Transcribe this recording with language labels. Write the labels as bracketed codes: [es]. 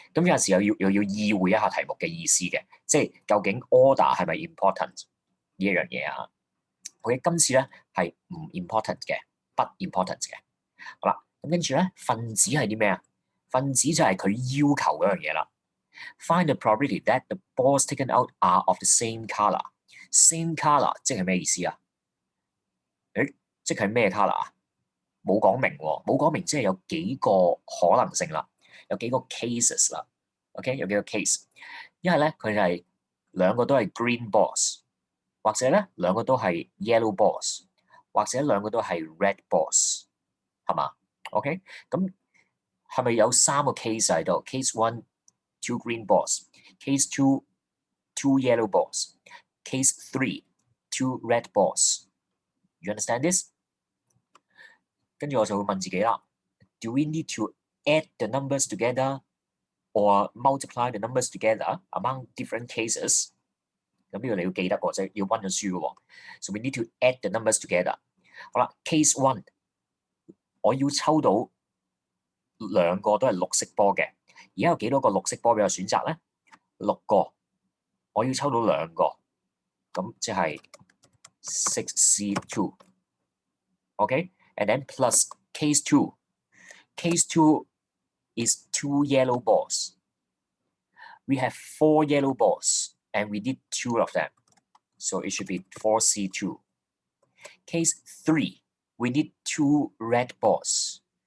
[yue] 咁有陣時又要意會一下題目嘅意思嘅，即係究竟 order 係咪 important 呢一樣嘢啊？ OK， 今次咧係唔 important 嘅，不 important 嘅。好啦，咁跟住咧分子係啲咩啊？分子就係佢要求嗰樣嘢啦。 [en] Find the probability that the balls taken out are of the same color. [yue] Same color 即係咩意思啊？誒，即係咩 color 啊？冇講明喎，冇講明即係有幾個可能性啦，有幾個 cases 啦。 OK， 有幾個 case。一係咧佢就係兩個都係 green balls， 或者咧兩個都係 yellow balls， 或者兩個都係 red balls， 係嘛 ？OK， 咁係咪有三個 case 喺度 ？ [en] Case one two green balls, case two two yellow balls, case three two red balls. You understand this? [yue] 跟住我就會問自己啦 [en] ，Do we need to add the numbers together or multiply the numbers together among different cases？ [yue] 咁呢個你要記得喎，即係要温咗書嘅喎。 [en] So we need to add the numbers together。 [yue] 好啦 ，case one， 我要抽到兩個都係綠色波嘅。而家有幾多個綠色波俾我選擇咧？6個。我要抽到兩個，咁即係 6C2。 [en] OK，and then plus case two. Case two is 2 yellow balls. We have 4 yellow balls, and we need 2 of them. So it should be 4C2. Case 3, we need 2 red balls.